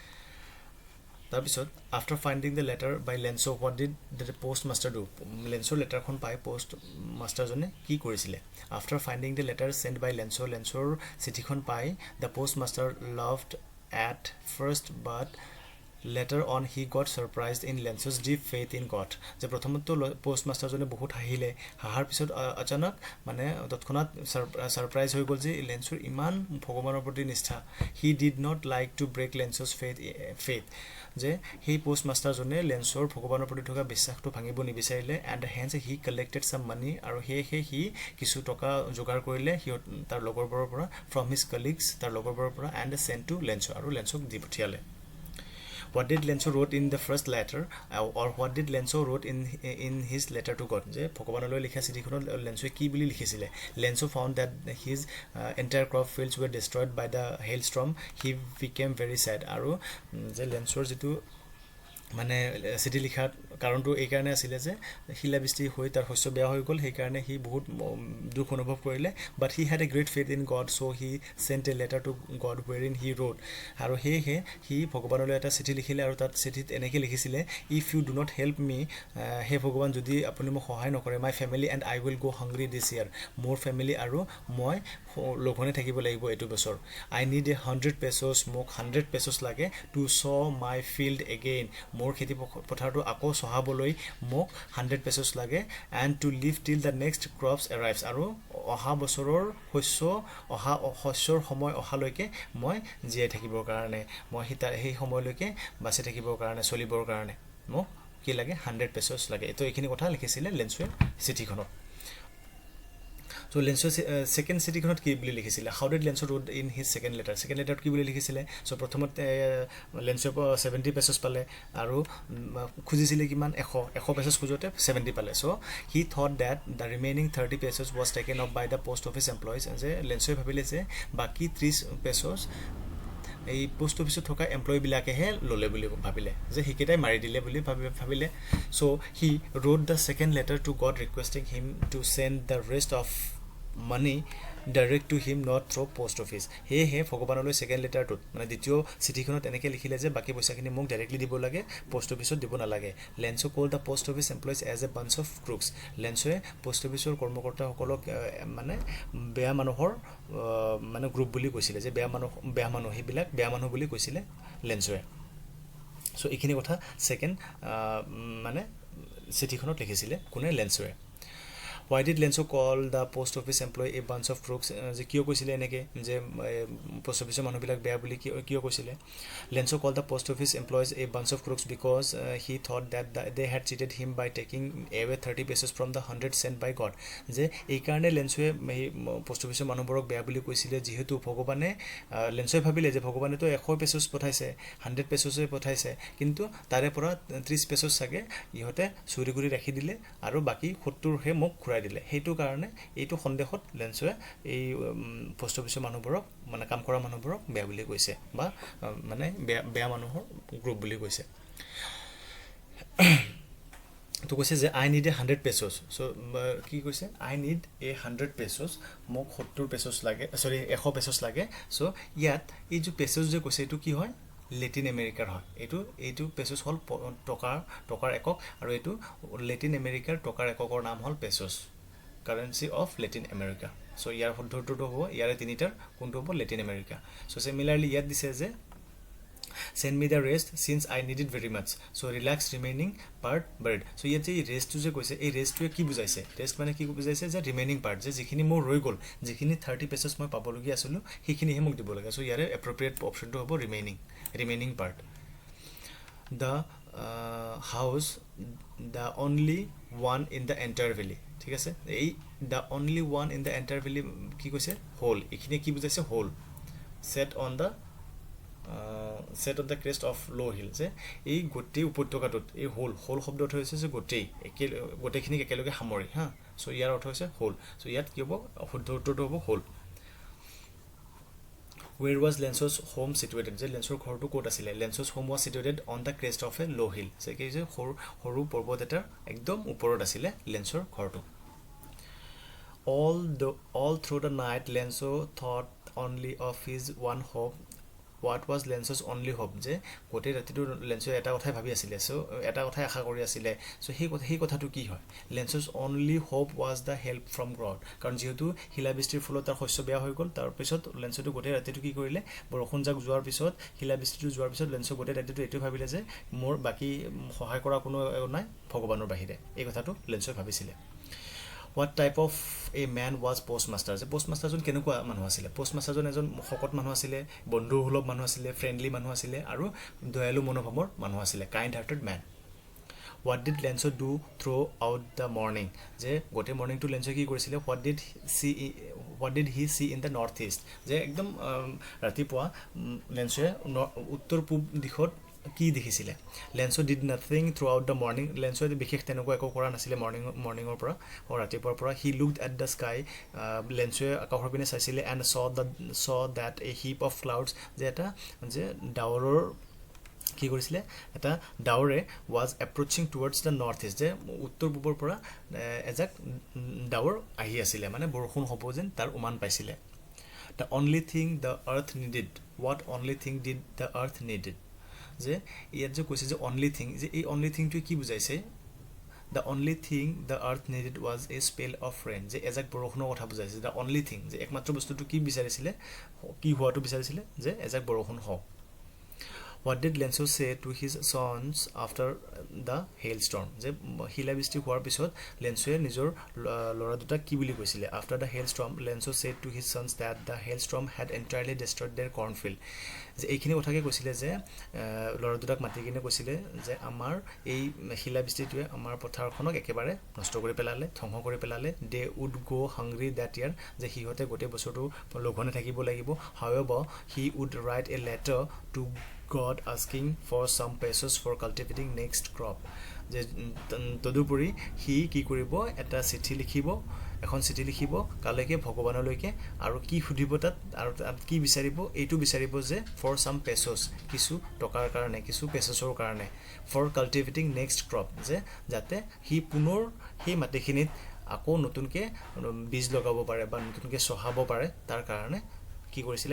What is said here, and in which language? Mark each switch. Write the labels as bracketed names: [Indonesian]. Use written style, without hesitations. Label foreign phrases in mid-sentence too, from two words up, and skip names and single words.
[English] তাৰপিছত after finding the letter by Lench what did the post master do [Assamese] লেঞ্চৰ লেটাৰখন পাই পোষ্ট মাষ্টাৰজনে কি কৰিছিলে [English] after finding the letter send by [Assamese] লেঞ্চৰ চিঠিখন পাই [English] the post master laughed at first but later on he got surprised in Lench's deep faith in God [Assamese] যে প্ৰথমতো পোষ্ট মাষ্টাৰজনে বহুত হাঁহিলে হাঁহাৰ পিছত অচানক মানে তৎক্ষণাত ছাৰপ্ৰাইজ হৈ গ'ল যে লেঞ্চৰ ইমান ভগৱানৰ প্ৰতি নিষ্ঠা [English] he did not like to break Lench's faith [Assamese] যে সেই পোষ্ট মাষ্টাৰজনে লেঞ্চৰ ভগৱানৰ প্ৰতি থকা বিশ্বাসটো ভাঙিব নিবিচাৰিলে [English] and hence he collected some money [Assamese] আৰু সেয়েহে সি কিছু টকা যোগাৰ কৰিলে তাৰ লগৰবোৰৰ পৰা [English] from his colleagues [Assamese] তাৰ লগৰবোৰৰ পৰা [English] and send to [Assamese] লেঞ্চৰ আৰু লেঞ্চক দি পঠিয়ালে [English] What did Lenso wrote in the first letter or what did Lenso wrote in his letter to God [Assamese] যে ভগৱানলৈ লিখা চিঠিখনত লেঞ্চোৱে কি বুলি লিখিছিলে [English] Lenso found that his entire crop fields were destroyed by the hailstorm he became very sad [Assamese] আৰু যে লেঞ্চৰ যিটো মানে চিঠি লিখাৰ কাৰণটো এই কাৰণে আছিলে যে শিলাবৃষ্টি হৈ তাৰ শস্য বেয়া হৈ গ'ল সেইকাৰণে সি বহুত দুখ অনুভৱ কৰিলে [English] but he had a great faith in God so he sent a letter to God where in he wrote [Assamese] আৰু সেয়েহে সি ভগৱানলৈ এটা চিঠি লিখিলে আৰু তাত চিঠিত এনেকৈ লিখিছিলে [English] if you do not help me [Assamese] হে ভগৱান যদি আপুনি মোক সহায় নকৰে [English] my family and I will go hungry this year [Assamese] মোৰ ফেমিলি আৰু মই লঘোণে থাকিব লাগিব এইটো বছৰ [English] I need a 100 pesos [Assamese] মোক 100 pesos লাগে [English] to sow my field again [Assamese] মোৰ খেতি পথাৰটো আকৌ চহাবলৈ মোক 100 pesos লাগে [English] and to live till the next crops arrives [Assamese] আৰু অহা বছৰৰ শস্যৰ সময় অহালৈকে মই জীয়াই থাকিবৰ কাৰণে মই সেই সময়লৈকে বাচি থাকিবৰ কাৰণে চলিবৰ কাৰণে মোক কি লাগে 100 pesos লাগে তো এইখিনি কথা লিখিছিলে লেঞ্চোৱে চিঠিখনত So Lenso second cityখনত কি বুলি লিখিছিলে [English] how did Lenso wrote in his second letter [Assamese] কি বুলি লিখিছিলে so প্ৰথমত Lenso 70 pesos পালে আৰু খুজিছিলে কিমান 100 pesos খুজোতে 70 পালে [English] so he thought that the remaining 30 pesos was taken up by the post office employees [Assamese] যে Lenso ভাবিলে যে বাকি 30 pesos এই পোষ্ট অফিসত থকা এমপ্লয়ি বিলাকে হে ললে বুলি ভাবিলে যে হিকেটাই মাৰি দিলে বুলি ভাবিলে [English] so he wrote the second letter to God requesting him to send the rest of money direct to him not through post office he [Assamese] ভগৱানলৈ সেকেন্ড লেটাৰটো মানে দ্বিতীয় চিঠিখনত এনেকৈ লিখিলে যে বাকি পইচাখিনি মোক ডাইৰেক্টলি দিব লাগে পোষ্ট অফিসত দিব নালাগে [English] Lenso called the post office employees as a bunch of crooks [Assamese] Lensoয়ে পোষ্ট অফিসৰ কৰ্মকৰ্তাসকলক মানে বেয়া মানুহৰ মানে গ্ৰুপ বুলি কৈছিলে যে বেয়া মানুহ হিবিলাক বেয়া মানুহ বুলি কৈছিলে Lensoয়ে সো এইখিনি কথা সেকেন্ড মানে চিঠিখনত লিখিছিলে কোনে Lensoয়ে [English] Why did Lenso call the post office employee a bunch of crooks? [Assamese] যে কিয় কৈছিলে এনেকে যে পোষ্ট অফিসৰ মানুহবিলাক বেয়া বুলি কিয় কৈছিলে [English] Lenso called the post office employees a bunch of crooks because he thought that they had cheated him by taking away 30 pesos from the 100 sent by God [Assamese] যে এই কাৰণে Lensoয়ে পোষ্ট অফিসৰ মানুহবোৰক বেয়া বুলি কৈছিলে যেহেতু ভগৱানে Lensoয়ে ভাবিলে যে ভগৱানে তো 100 pesos পঠাইছে 100 pesos পঠাইছে কিন্তু তাৰে পৰা 30 pesos সাগে ইহতে চুৰি কৰি ৰাখি দিলে আৰু বাকি 70 হে মোক ঘূৰাই দিলে হেতু কাৰণে এইটো সন্দেহত Lensoয়ে এই পোষ্ট অফিসৰ মানুহবোৰক মানে কাম কৰা মানুহবোৰক বেয়া বুলি কৈছে বা মানে বেয়া মানুহৰ গ্ৰুপ বুলি কৈছে তো কৈছে যে [English] I need 100 pesos [Assamese] so কি কৈছে [English] I need 100 pesos [Assamese] মোক 70 pesos লাগে সৰি 100 pesos লাগে so ইয়াত এই যে pesos যে কৈছে এটো কি হয় লেটিন আমেৰিকাৰ হয় এটো পেসোস হল টকাৰ একক আৰু এটো লেটিন আমেৰিকাৰ টকাৰ এককৰ নাম হল পেসোস [English] currency of Latin America [Assamese] সো ইয়াৰ শুদ্ধটো হ'ব ইয়াৰে তিনিটাৰ কোনটো হ'ব লেটিন আমেৰিকা সো সিমিলারলি ইয়াত দিছে যে [English] send me the rest since I need it very much so relax remaining part buried [Assamese] so ইয়াত যে রেস্ট যে কৈছে এই রেস্টটোৱে কি বুজাইছে রেস্ট মানে কি বুজাইছে যে [English] remaining part [Assamese] যে যিখিনি মোৰ ৰৈ গল যিখিনি 30 pesos মই পাবলগি আছিল সেইখিনি হে মোক দিব লাগে সো ইয়াৰে এপ্ৰোপ্ৰিয়েট অপশনটো হ'ব [English] remaining part the house the only one in the entire valley [Assamese] ঠিক আছে এই [English] the only one in the entire valley [Assamese] কি কৈছে হোল এখিনি কি বুজাইছে হোল [English] set on the crest of low hill [Assamese] যে এই গোটেই উপত্যকাটোত এই হোল শব্দ অৰ্থ হৈছে যে গোটেইখিনি একেলগে সামৰি হা সো ইয়াৰ অৰ্থ হৈছে হোল সো ইয়াত কি হ'ব শুদ্ধ উত্তৰটো হ'ব হোল [English] Where was Lenso's home situated? [Assamese] যে Lenso's ঘৰটো ক'ত আছিল? [English] Lenso's home was situated on the crest of a low hill. [Assamese] যে কি যে সৰু পৰ্বত এটাৰ একদম ওপৰত আছিল Lenso's ঘৰটো. [English] All through the night Lenso thought only of his one hope. What was Lenso's only hope? [Assamese] যে গোটেই ৰাতিটো Lenso এটা কথাই ভাবি আছিল সো এটা কথাই আশা কৰি আছিল সো সেই কথাটো কি হয় [English] Lenso's only hope was the help from God [Assamese] কাৰণ যেহেতু শিলাবৃষ্টিৰ ফলত তাৰ শস্য বেয়া হৈ গল তাৰ পিছত Lensoটো গোটেই ৰাতিটো কি কৰিলে বৰষুণ জাক যোৱাৰ পিছত শিলাবৃষ্টিটো যোৱাৰ পিছত Lenso গোটেই ৰাতিটো এটো ভাবিলে যে মোৰ বাকি সহায় কৰা কোনো নাই ভগৱানৰ বাহিৰে এই কথাটো Lenso ভাবিছিল [English] What type of a man was postmaster? [Assamese] যে postmaster জন কেনেকুৱা মানুহ আছিল postmaster জন এজন শকত মানুহ আছিল বন্ধুসুলভ মানুহ আছিল ফ্ৰেন্ডলি মানুহ আছিল আৰু দয়ালু মনোভাৱৰ মানুহ আছিল [English] kind hearted man What did Lenso do throughout the morning? [Assamese] যে গোটেই মৰ্নিংটো Lenso কি কৰিছিল [English] What did he see in the northeast? [Assamese] যে একদম ৰাতিপুৱা Lensoয়ে উত্তৰ পূব দিশত কি দেখিছিল [English] Lenso did nothing throughout the morning [Assamese] Lenso বিশেষ তেনেকুৱা একো কৰা নাছিল মৰ্নিংৰ পৰা ৰাতিপুৱাৰ পৰা [English] he looked at the sky [Assamese] Lenso আকাশৰ পিনে চাইছিল [English] and saw that a heap of clouds [Assamese] যে এটা যে ডাৱৰৰ কি কৰিছিল এটা ডাৱৰে [English] was approaching towards the northeast [Assamese] যে উত্তৰ পূবৰ পৰা এজাক ডাৱৰ আহি আছিল মানে বৰষুণ হ'ব যেন তাৰ উমান পাইছিল [English] The only thing the earth needed [Assamese] What [English] only thing [Assamese] did the earth needed যে ইয়াত যে কৈছে যে [English] only thing [Assamese] যে এই only thing টো কি বুজাইছে [English] The only thing the earth needed was a spell of rain [Assamese] যে এজাক বৰষুণৰ কথা বুজাইছে [English] The only thing [Assamese] যে একমাত্ৰ বস্তুটো কি বিচাৰিছিল কি হোৱাটো বিচাৰিছিল যে এজাক বৰষুণ হওক [English] What did Lenso say to his sons after the hailstorm? [Assamese] যে শিলাবৃষ্টি হোৱাৰ পিছত লেন্সোৱে নিজৰ ল'ৰা দুটাক কি বুলি কৈছিলে? [English] After the hailstorm, Lenso said to his sons that the hailstorm had entirely destroyed their cornfield. [Assamese] যে এইখিনি কথাকে কৈছিলে যে ল'ৰা দুটাক মাতি কিনে কৈছিলে যে আমাৰ এই শিলাবৃষ্টিটোৱে আমাৰ পথাৰখনক একেবাৰে নষ্ট কৰি পেলালে, ধ্বংস কৰি পেলালে. [English] They would go hungry that year. [Assamese] যে সিহঁতে গোটেই বছৰটো লঘোণে থাকিব লাগিব. [English] However, he would write a letter to God asking for some pesos for cultivating next crop. [Assamese] যে তদুপৰি সি কি কৰিব? এটা চিঠি লিখিব, এখন চিঠি লিখিব কালৈকে ভগৱানলৈকে, আৰু কি সুধিব তাত, আৰু তাত কি বিচাৰিব? এইটো বিচাৰিব যে [English] for some pesos, [Assamese] কিছু টকাৰ কাৰণে, কিছু পেছছৰ কাৰণে, [English] for cultivating next crop, [Assamese] যে যাতে সি পুনৰ সেই মাটিখিনিত আকৌ নতুনকৈ বীজ লগাব পাৰে বা নতুনকৈ চহাব পাৰে, তাৰ কাৰণে কি কৰিছিলে?